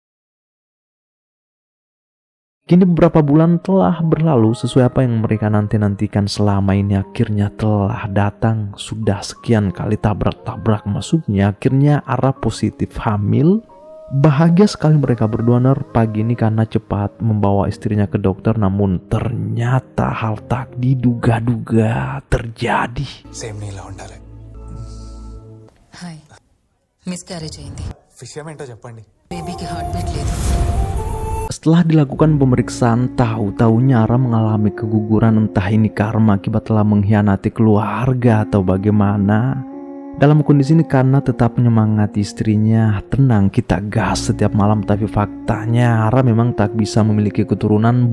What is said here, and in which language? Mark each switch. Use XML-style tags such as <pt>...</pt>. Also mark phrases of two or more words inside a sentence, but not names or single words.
<id>Kini beberapa bulan telah berlalu, sesuai apa yang mereka nanti-nantikan selama ini akhirnya telah datang. Sudah sekian kali tabrak-tabrak masuknya, akhirnya Ara positif hamil. Bahagia sekali mereka berdua. Pagi ini Kanna cepat membawa istrinya ke dokter, namun ternyata hal tak diduga-duga terjadi.</id> <te>సేమ్ నీలా ఉండాలి.</te> <en>hi miscarriage</en> <te>అయింది విషయం ఏంటో చెప్పండి. బేబీకి</te> <en>heart beat</en> <te>లేదు</te> <id>Setelah dilakukan pemeriksaan, tahu-tahunya Ara mengalami keguguran, entah ini karma akibat telah mengkhianati keluarga atau bagaimana. Dalam kondisi ini Kanna tetap menyemangati istrinya, tenang kita gas setiap malam, tapi faktanya Ara memang tak bisa memiliki keturunan.</id>